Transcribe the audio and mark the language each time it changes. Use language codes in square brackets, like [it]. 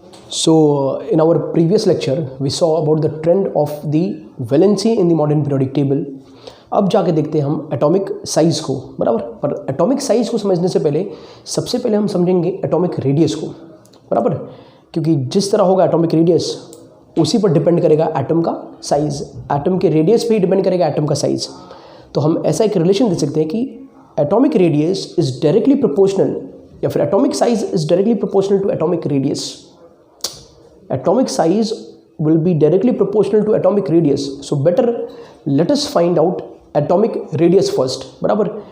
[en] So, in our previous lecture, we saw about the trend of the valency in the modern periodic table. [hi] अब जाके देखते हैं हम atomic size को, बराबर। पर एटॉमिक साइज़ को समझने से पहले सबसे पहले हम समझेंगे एटॉमिक रेडियस को, बराबर। क्योंकि जिस तरह होगा एटॉमिक रेडियस उसी पर डिपेंड करेगा एटम का साइज़, एटम के रेडियस पे ही डिपेंड करेगा एटम का साइज़। तो हम ऐसा एक रिलेशन दे सकते हैं कि [en] atomic radius is directly proportional, [hi] या फिर [en] Atomic size is directly proportional to atomic radius. Atomic size will be directly proportional to atomic radius. So better let us find out atomic radius first, बराबर।